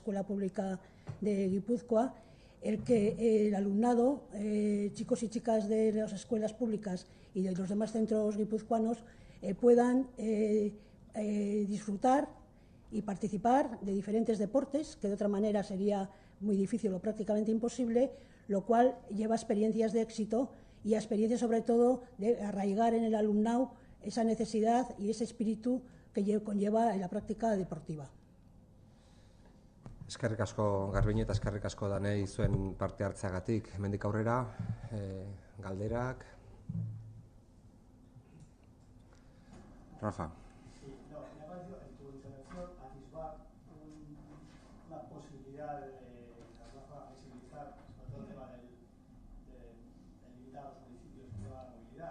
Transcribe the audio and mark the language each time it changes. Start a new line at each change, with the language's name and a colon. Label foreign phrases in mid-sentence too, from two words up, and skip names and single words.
Spanish: escuela pública de Guipúzcoa, el que el alumnado, chicos y chicas de las escuelas públicas y de los demás centros guipuzcoanos puedan disfrutar y participar de diferentes deportes, que de otra manera sería muy difícil o prácticamente imposible, lo cual lleva a experiencias de éxito y a experiencias sobre todo de arraigar en el alumnado esa necesidad y ese espíritu que conlleva en la práctica deportiva.
Basque: Eskerrik asko Garbiñe eta eskerrik asko danei zuen parte hartzeagatik. Hemendik aurrera, galderak. Rafa.
Spanish: Sí, no, me ha parecido en tu intervención atisbar una posibilidad de Rafa flexibilizar, sobre todo el tema de limitar a los municipios el tema de la movilidad.